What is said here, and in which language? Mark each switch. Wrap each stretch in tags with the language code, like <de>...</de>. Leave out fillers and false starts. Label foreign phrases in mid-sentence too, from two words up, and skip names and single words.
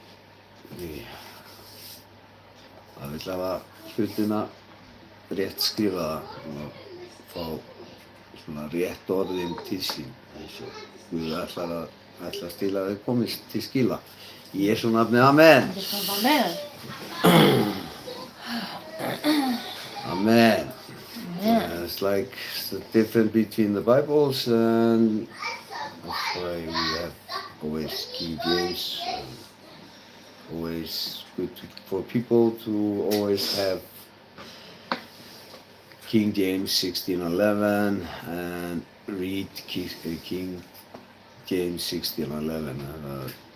<is>það vill hafa hlutina rétt skrifaða og fá svona rétt orðin til sín eins og Guð ætlar til að þau komist til skila. Í Jesú nafni, amen. Amen. Amen.</is> <en>It's like the difference between the Bibles and that's why we have always King James. Always good for people to always have King James 1611 and read King James 1611.</en>